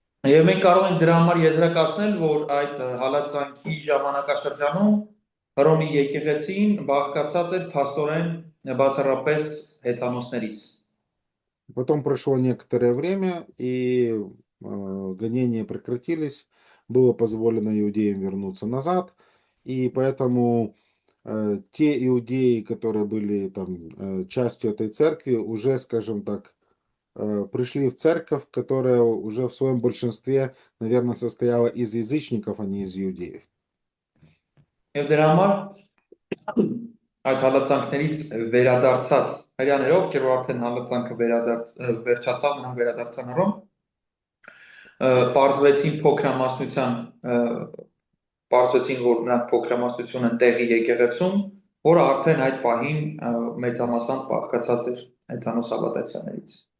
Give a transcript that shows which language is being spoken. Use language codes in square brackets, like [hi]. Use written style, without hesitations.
[hy] Եվ մենք կարող ենք դրա համար եզրակացնել, որ այդ հալածանքի ժամանակաշրջանում Հռոմի եկեղեցին բաղկացած էր փաստորեն բացառապես հեթանոսներից։ [ru] Потом прошло некоторое время, и гонения прекратились, было позволено иудеям вернуться назад, и поэтому те иудеи, которые были там частью этой церкви, уже, скажем так, пришли в церковь, которая уже в своем большинстве, наверное, состояла из язычников, а не из иудеев. [hy] Եվ դրա համար այդ հալածանքներից վերադարձած հрьяաներով, ովքեր որ արդեն հալածանքը վերջացավ, նրանք վերադարձան Հռոմ, պարզվեցին փոքրամասնության, պարզվեցին, որ նրանք փոքրամասնություն են տեղի եկեղեցում, որը արդեն այդ պահին մեծամասամբ բաղկացած էր հեթանոս հավատացյալներից։